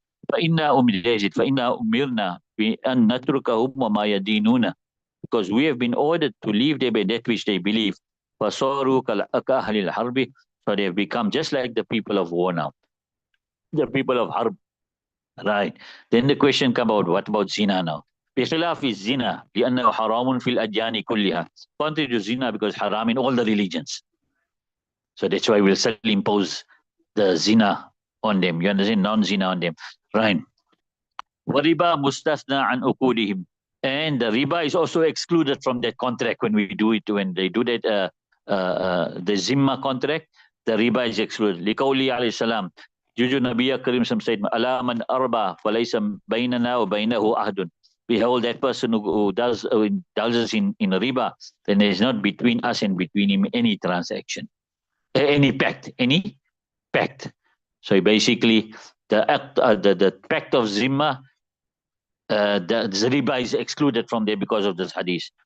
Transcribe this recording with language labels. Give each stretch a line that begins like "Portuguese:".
Arabic: فإنا أمرنا بأن نتركهم وما يدينون,
English: because we have been ordered to leave them in that which they believe.
Arabic: فصاروا كأهل الحرب,
English: so they have become just like the people of war now, the people of Harb. Right. Then the question come out, what about zina now?
Arabic: بخلاف الزنا لأنه حرام في الأديان كلها.
English: Contrary to zina because haram in all the religions. So that's why we'll still impose the zina on them. You understand? Non-zina on them. Right.
Arabic: وَرِبَا مُسْتَثْنَى عَنْ أُقُودِهِمْ,
English: and the riba is also excluded from that contract when we do it, when they do that the Zimma contract, the riba is excluded.
Arabic: لِقَوْلِهِ عَلَيْهِ السَّلَامِ,
English: Juju Nabiya Karim said,
Arabic: أَلَا مَنْ أَرْبَى فَلَيْسَ بَيْنَنَا وَبَيْنَهُ أَحْدٌ.
English: Behold, that person who does indulges in riba, then there is not between us and between him any transaction, any pact. So basically, the pact of Zimma, the riba is excluded from there because of this hadith.